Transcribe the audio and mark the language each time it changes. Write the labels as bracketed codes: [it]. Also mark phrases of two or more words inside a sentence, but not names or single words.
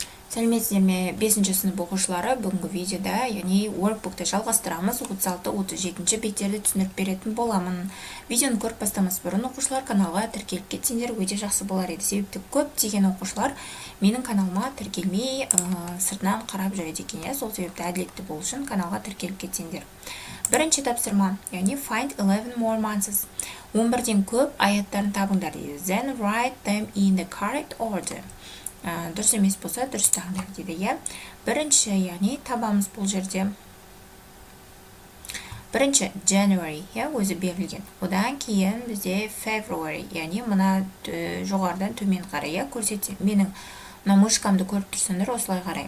[kk] Сәлеметсіздер ме 5-ші сынып оқушылары, бүгінгі видеода, яғни Workbook'ты жалғастырамыз, 36-37 беттерді түсініп беретін боламын. Видеоны көріп бастамас бұрын оқушылар каналға тіркеліп кетсеңдер өте жақсы болар еді. Себепті көптеген оқушылар менің каналыма тіркелмей, сыртынан қарап жүреді екен. Сол себепті әділетті болу үшін каналға тіркеліп кетсеңдер. Бірінші тапсырма, яғни [en] find 11 more months. [kk] 11-ден көп аяттарын табыңдар дейді. [en] Then write them in the correct order. [kk] Дұрыс емес болса, дұрыс таңдар дейді. Бірінші, яғни табамыз бұл жерде. Бірінші, January, өзі берілген. Одан кейін бізде February, яғни мұна жоғардан төмен қарай көрсетсе. Менің мышкамды көріп тұрсыңдар, осылай қарай.